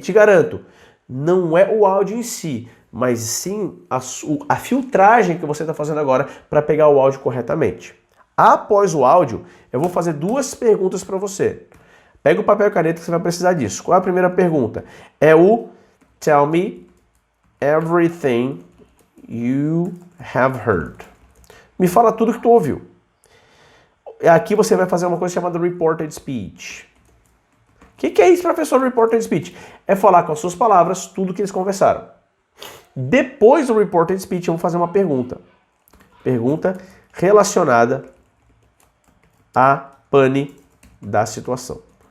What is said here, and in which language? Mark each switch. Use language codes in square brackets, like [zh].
[pt] E te garanto, não é o áudio em si, mas sim a filtragem que você está fazendo agora para pegar o áudio corretamente. Após o áudio, eu vou fazer 2 perguntas para você. Pega o papel e caneta que você vai precisar disso. Qual é a primeira pergunta? É o [en] Tell me everything you have heard. [pt] Me fala tudo que tu ouviu. Aqui você vai fazer uma coisa chamada Reported Speech. O que é isso, professor, Reported Speech? É falar com as suas palavras tudo que eles conversaram. Depois do Reported Speech, eu vou fazer uma pergunta. Pergunta relacionada à pane da situação.